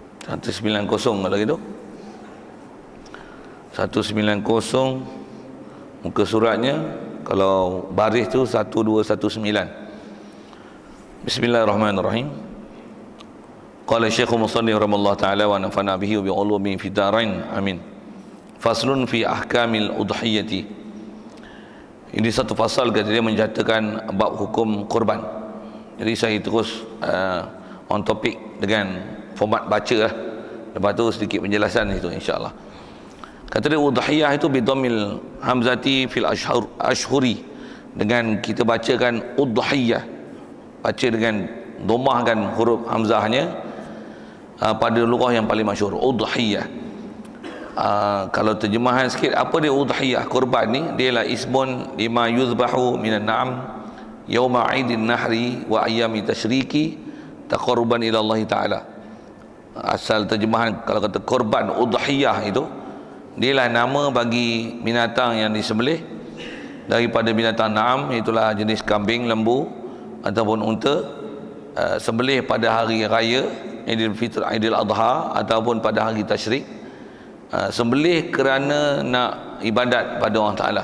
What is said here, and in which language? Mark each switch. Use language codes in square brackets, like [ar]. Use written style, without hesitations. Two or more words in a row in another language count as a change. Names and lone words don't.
[ms] 190 kalau gitu. 190 muka suratnya, kalau baris tu 1219. [ar] بسم الله الرحمن الرحيم. قال الشيخ المصنف رحمه الله تعالى ونفعنا به وبعلومه في الدارين. Amin. فصل في أحكام الأضحية. [ms] Ini satu fasal kata dia menjatuhkan bab hukum kurban. Jadi saya terus [en] on topic [ms] dengan format baca lah. Lepas tu sedikit penjelasan itu insya-Allah. Kata dia udhiyah itu [ar] بضم الهمزة في الأشهر, [ms] dengan kita bacakan udhiyah, baca dengan dhammahkan huruf hamzahnya pada lughah yang paling masyhur udhiyah. Kalau terjemahan sikit, apa dia udhiyah? Kurban ni dia lah [ar] اسم لما يذبح من النعم يوم عيد النحر وأيام التشريق تقربا إلى الله تعالى. [ms] Asal terjemahan kalau kata kurban udhiyah itu, dia lah nama bagi binatang yang disembelih daripada binatang na'am, itulah jenis kambing, lembu ataupun unta, sembelih pada hari raya Idul Fitr, Idul Adha ataupun pada hari tasyrik, sembelih kerana nak ibadat pada Allah Ta'ala.